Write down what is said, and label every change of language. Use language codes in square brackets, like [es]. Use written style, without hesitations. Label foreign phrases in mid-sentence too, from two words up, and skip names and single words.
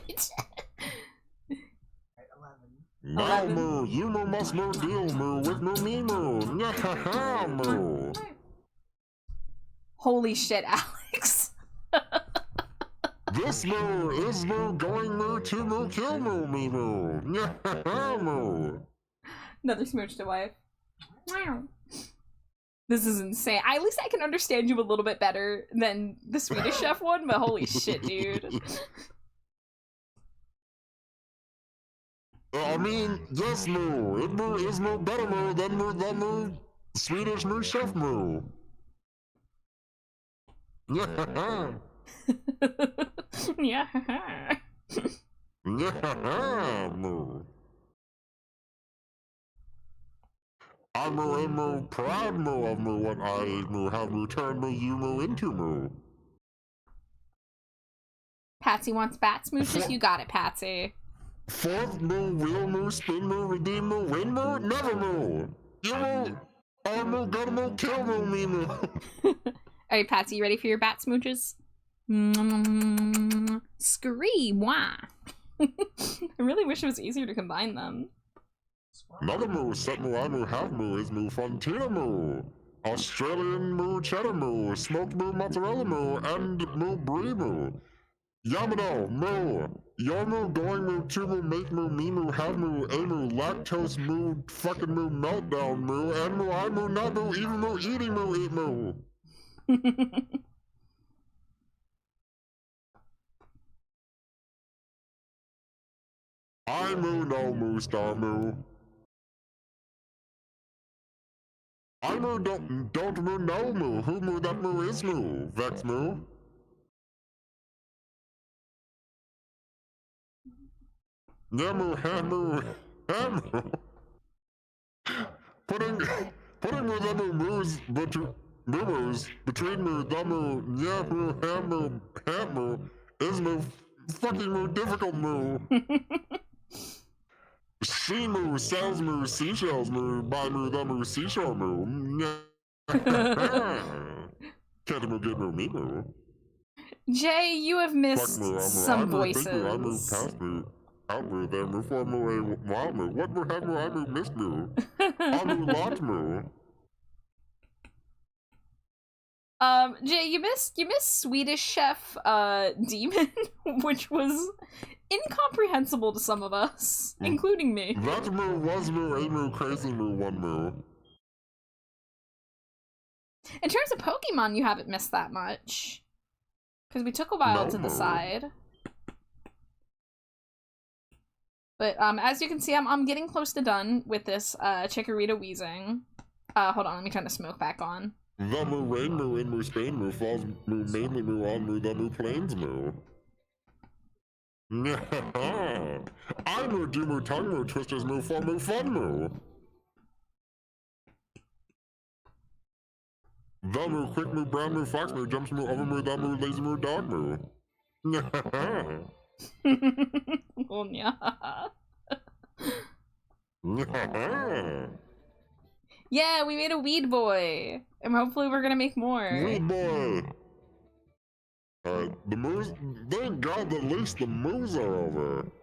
[en] Right, 11. Now, Moo, you Moo must Moo deal Moo with Moo me Moo. Nyahaha, Moo. holy shit, Alex. This Moo is Moo going Moo to Moo kill Moo me Moo. Nyahaha, Moo. Another smooch to wife. Wow. This is insane. At least I can understand you a little bit better than the Swedish chef one, but holy shit, dude. I mean, yes, Moo. It Moo is Moo better Moo than Moo Swedish Moo chef Moo. Nyahaha. Yeah. Nyahaha, Moo. I Moo and Moo, proud Moo of Moo, what I Moo, have Moo turned Moo, you Moo into Moo. Patsy wants bat smooches. You got it, Patsy. Fourth Moo, wheel Moo, spin Moo, redeem Moo, win Moo, never Moo. You Moo, I Moo, gotta Moo, kill Moo, me Moo. All right, Patsy, you ready for your bat smooches? Scree, wah. I really wish it was easier to combine them. Mother moo, set moo, I moo, half moo, is moo, fontina moo. Australian moo, cheddar moo, smoked moo, mozzarella moo, and moo, brie moo. Yamano, moo. Your moo, going moo, two moo, make moo, me moo, have moo, a moo, lactose moo, fucking moo, meltdown moo, and moo, I moo, not moo, even moo, eating moo, eat moo. I moo, no moo, star moo. I moo, don't moo, no moo, who moo, that moo is moo, vex moo. Yeah moo, hand moo, hand moo. Putting moo, that moo, moos, between moo, that moo, yeah moo, hand moo, is moo, fucking moo, difficult moo. She moo, sells moo, seashells moo, buy moo, that moo, seashore moo. Can't moo, get moo, me moo. Jay, you have missed Fuck moo, some I moo, think moo, I moo, voices. past moo, out moo, there moo, for moo, a wild moo. What moo, have moo, I moo, missed moo. I moo, lot moo. Jay, you missed Swedish Chef Demon, which was incomprehensible to some of us, including me. That moo, was moo, a moo, crazy moo, one moo. In terms of Pokemon, you haven't missed that much. Because we took a while No to moo. decide. But as you can see, I'm getting close to done with this Chikorita wheezing. Hold on, let me turn the smoke back on. The moo, rain moo, in moo, Spain moo, falls moo, mainly moo, on moo, the moo, plains moo. I moo, do moo, tongue moo, twisters moo, for moo, fun moo. The moo, quick moo, brown moo, fox moo, jumps moo, over moo, the moo, lazy moo, dog moo. Oh, yeah. Yeah, we made a weed boy. And hopefully we're gonna make more. Weed boy. Alright, the moos, thank God at least the moos are over.